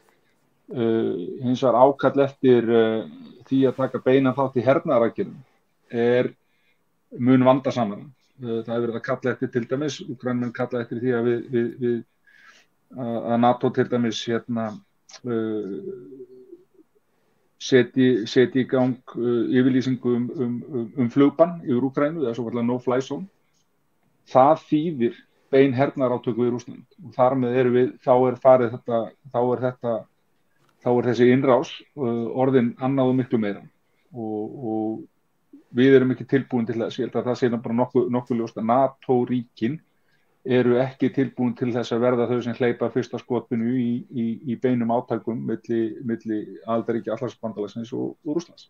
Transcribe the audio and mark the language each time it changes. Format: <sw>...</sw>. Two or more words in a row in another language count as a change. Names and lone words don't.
<is>Hins vegar ákall eftir því að taka beinan þátt í hernaðaraðgerðum er mun vandasamara. Það hefur verið að kalla eftir til dæmis, Úkraínumenn kalla eftir því að NATO til dæmis setji í gang yfirlýsingu flugbann yfir Úkraínu, eða svo kallar</is> <en>no-fly zone.</en> <is>Það þýðir bein hernaðarátök við Rússland og þar með þá er þessi innrás orðin annað og miklu meira og við erum ekki tilbúin til þess. Ég held að það sé bara nokkuð ljóst að NATO-ríkin eru ekki tilbúin til þess að verða þau sem hleypa fyrsta skotinu í beinum átakum milli aðildarríkja Atlantshafsbandalagsins og Rússlands.</is>